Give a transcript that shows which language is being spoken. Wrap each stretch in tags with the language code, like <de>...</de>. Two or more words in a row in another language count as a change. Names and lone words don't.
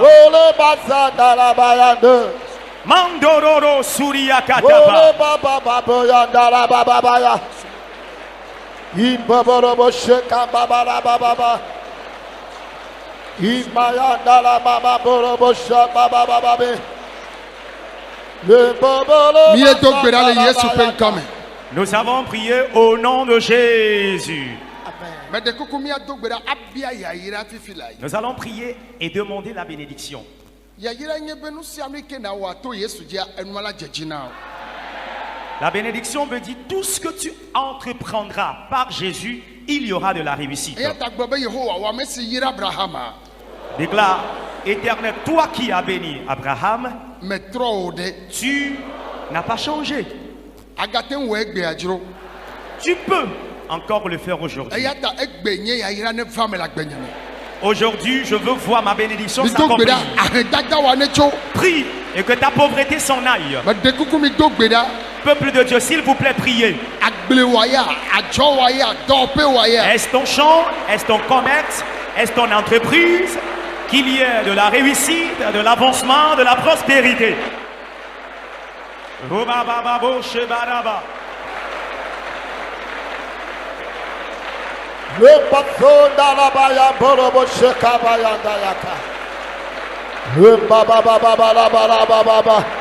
<ee>O le basadalabayando. Mandororo O suriyakataba. le baba baboya dalababaya. Iborobo sheka baba barababa. Imaya dalababa borobo sheka baba babe. Le bobolo. Mi ye do gbe ɖa le Yesu ƒe ŋkɔ me.</ee> <fr>Nous avons prié au nom de Jésus.</fr> <ee>Me de kuku mi ado gbe ɖa abia yayira fifi la yi.</ee> <fr>Nous allons prier et demander la bénédiction.</fr> <ee>Yayira nye be nu sia nu yi ke na wɔ ato Yesu dzia enua la dzedzi na o.</ee> <fr>La bénédiction veut dire tout ce que tu entreprendras par Jésus, il y aura de la réussite.</fr> <ee>Eya ta gblɔ be Yehowa wɔ ame si yira Abrahama.</ee> <fr>Déclare, Éternel, toi qui as béni Abraham,</fr> <ee>Metrɔ o ɖe.</ee> <fr>tu n'as pas changé.</fr> <ee>Agate ŋu wɔ egbea dzro.</ee> <fr>Tu peux encore le faire aujourd'hui.</fr> <ee>Eya ta egbe nye yayira ne va me le agbenye me.</ee> <fr>Aujourd'hui, je veux voir ma bénédiction</fr> <ee>Mi do gbe</ee> <fr>s'accomplir.</fr> <ee>ɖa ahedada wa ne tso.</ee> <fr>Prie et que ta pauvreté s'en aille.</fr> <ee>Me de kuku mi do gbe ɖa</ee> <fr>Peuple de Dieu, s'il vous plaît, priez.</fr> <ee>agblewaya, adzɔwaya, dɔwɔƒewaya.</ee> <fr>Est-ce ton champ? Est-ce ton commerce? Est-ce ton entreprise? Qu'il y ait de la réussite, de l'avancement, de la prospérité. Robababo shebaraba. Le patron d'Alabaya, Borobo Shekabaya Dayaka. Le Baba Baba Baba Baba Baba.</fr>